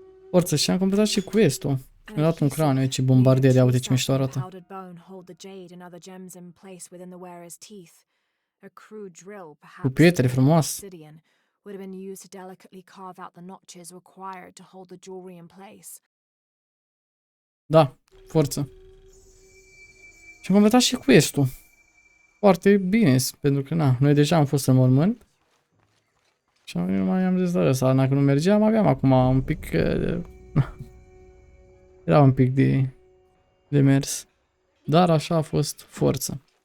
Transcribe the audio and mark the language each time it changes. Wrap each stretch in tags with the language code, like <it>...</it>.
<ro>Forță, și am completat și quest-ul. Mi-a dat un craniu aici, bombardier, ia uite ce mișto arată.</ro> <en>Powdered bone hold the jade and other gems in place within the wearer's teeth. A crude drill, perhaps</en> <ro>Cu pietre frumoase.</ro> <en>obsidian, would have been used to delicately carve out the notches required to hold the jewelry in place.</en> <ro>Da, forță. Și am completat și quest-ul. Foarte bine, pentru că na, noi deja am fost în mormânt. Și nu mai am zis de ăsta, dacă nu mergeam, aveam acum un pic... Era un pic de mers. Dar așa a fost forță.</ro>